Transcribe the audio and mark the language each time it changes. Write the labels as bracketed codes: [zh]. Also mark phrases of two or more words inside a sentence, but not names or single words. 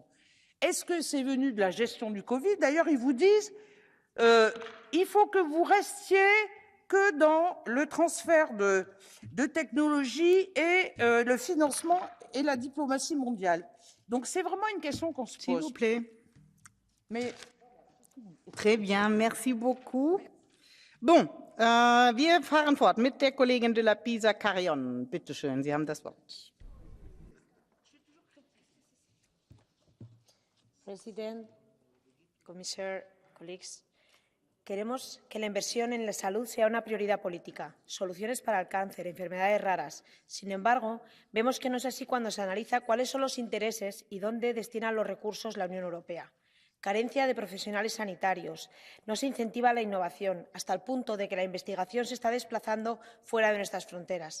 [fr] Est-ce que c'est venu de la gestion du Covid? D'ailleurs, ils vous disent il faut que vous restiez que dans le transfert de technologies et le financement et la diplomatie mondiale. Donc, c'est vraiment une question qu'on se pose. S'il vous plaît. Mais... Très bien, merci beaucoup. Bon, [de] wir fahren fort mit der Kollegin de la Pisa Carrion. Bitte schön, Sie haben das Wort. [en] President, Commissioner, colleagues, [es] queremos que la inversión en la salud sea una prioridad política, soluciones para el cáncer, enfermedades raras. Sin embargo, vemos que no es así cuando se analiza cuáles son los intereses y dónde destina los recursos la Unión Europea. Carencia de profesionales sanitarios, no se incentiva la innovación, hasta el punto de que la investigación se está desplazando fuera de nuestras fronteras.